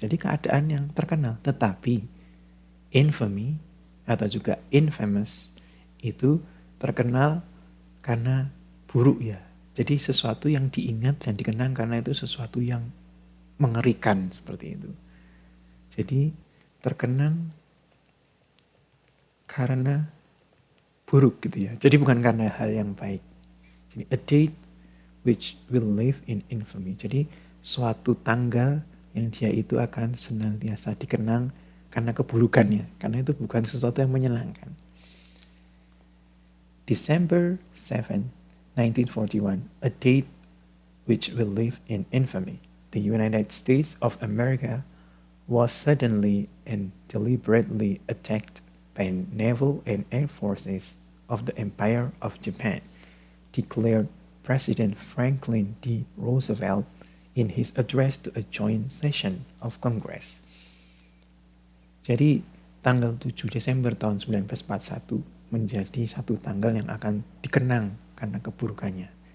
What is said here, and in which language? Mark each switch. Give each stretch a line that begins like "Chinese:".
Indonesian: Jadi keadaan yang terkenal, tetapi infamy atau juga infamous itu terkenal karena buruk ya. Jadi sesuatu yang diingat dan dikenang karena itu sesuatu yang mengerikan seperti itu. Jadi terkenang karena buruk gitu ya. Jadi bukan karena hal yang baik.
English: Jadi a date which will live in infamy.
Indonesian: Jadi suatu tanggal yang dia itu akan senantiasa dikenang karena keburukannya. Karena itu bukan sesuatu yang menyenangkan.
English: December 7, 1941, a date which will live in infamy. The United States of America was suddenly and deliberately attacked by naval and air forces of the Empire of Japan, declared President Franklin D. Roosevelt in his address to a joint session of Congress.
Indonesian: Jadi tanggal 7 Desember tahun 1941 menjadi satu tanggal yang akan dikenang karena keburukannya.